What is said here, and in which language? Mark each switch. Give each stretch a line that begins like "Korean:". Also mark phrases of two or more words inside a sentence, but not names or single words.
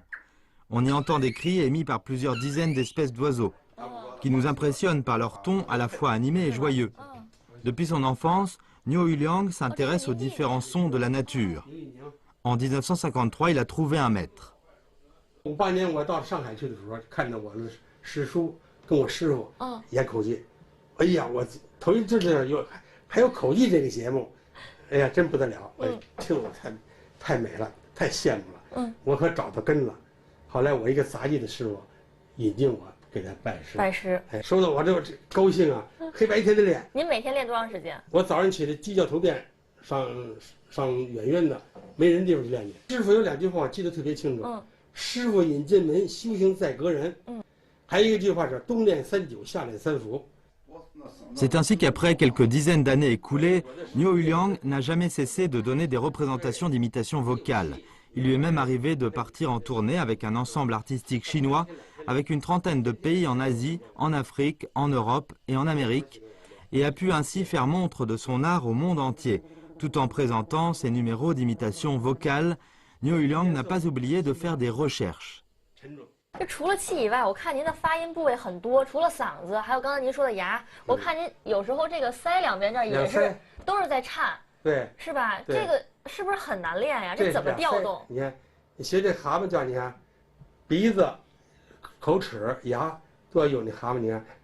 French: On y entend des cris émis par plusieurs dizaines d'espèces d'oiseaux, qui nous impressionnent par leur ton à la fois animé et joyeux. Depuis son enfance, Niu Yuliang s'intéresse aux différents sons de la nature. En 1953, il a trouvé un maître.
Chinese: 58 年我到上海去的时候，看到我的师叔跟我师傅演口技，哎呀，我头一次还有口技这个节目。哎呀，真不得了！听我太美了，太羡慕了。我可找到根了。后来我一个杂技的师傅引进我，给他拜师。拜师，说的我这高兴啊，黑白天的练。您每天练多长时间？我早上起来鸡叫头遍，上远远的没人地方去练去。师傅有2句话我记得特别清楚。师傅引进门，修行在个人。还有一句话是冬练3九，夏练3伏。
French: C'est ainsi qu'après quelques dizaines d'années écoulées, Niu Yuliang n'a jamais cessé de donner des représentations d'imitation vocale. Il lui est même arrivé de partir en tournée avec un ensemble artistique chinois, avec une trentaine de pays en Asie, en Afrique, en Europe et en Amérique, et a pu ainsi faire montre de son art au monde entier. Tout en présentant ses numéros d'imitation vocale, Niu Yuliang n'a pas oublié de faire des recherches.
Chinese: 这除了气以外，我看您的发音部位很多，除了嗓子，还有刚才您说的牙，我看您有时候这个腮两边这儿也是都是在颤，对，是吧？这个是不是很难练呀？这怎么调动？你看，你学这蛤蟆叫，你看，鼻子、口齿、牙都要有那蛤蟆，你看，